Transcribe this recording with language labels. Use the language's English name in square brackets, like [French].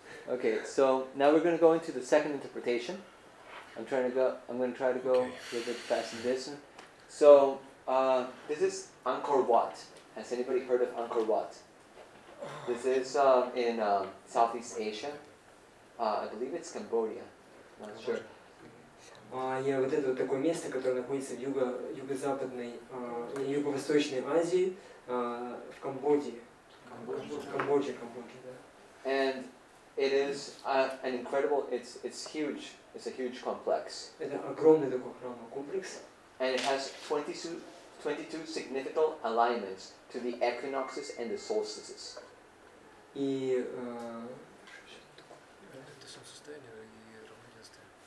[English] Okay, so now we're going to go into the second interpretation. I'm going to try to go a little bit fast in this one. So this is Angkor Wat. Has anybody heard of Angkor Wat? This is in Southeast Asia. I believe it's Cambodia. Not sure. [Russian] Вот это вот такое место, которое находится в юго-западной, юго-восточной Азии, в Камбодже. Камбодже, да. [English] And it is an incredible. It's huge. It's a huge complex. [Russian] Это огромный такой храмовый комплекс. [English] And it has 22 significant alignments to the equinoxes and the solstices. [Russian] И Это солнцестояние и равноденствие.